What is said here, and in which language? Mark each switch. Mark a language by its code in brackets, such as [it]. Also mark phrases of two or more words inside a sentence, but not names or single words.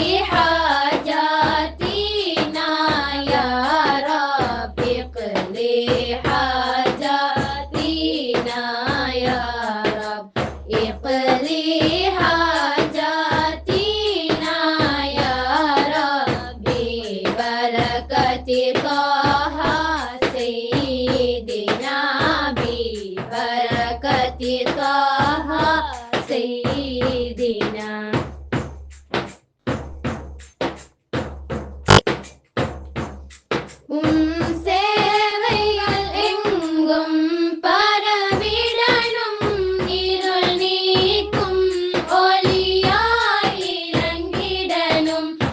[ar] حاجاتنا يا رب اقض حاجاتنا يا رب اقض حاجاتنا يا ربي ببركة طه سيدنا ببركة طه سيدنا [ta] சேவைகள் எங்கும் பரவிடனும் இருள் நீக்கும் ஒளியாய் இறங்கிடனும்